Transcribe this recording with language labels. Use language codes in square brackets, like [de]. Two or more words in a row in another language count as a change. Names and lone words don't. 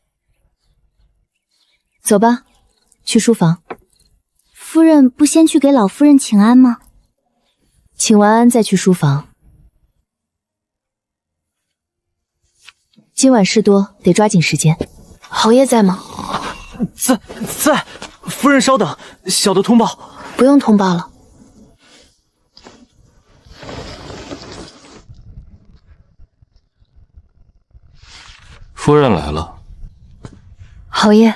[zh] 走吧，去書房。夫人不先去給老夫人請安嗎？請完安再去書房。今晚事多，得抓緊時間。侯爺在嗎？在。夫人稍等，小的通報。不用通報了。夫人来了。侯爺。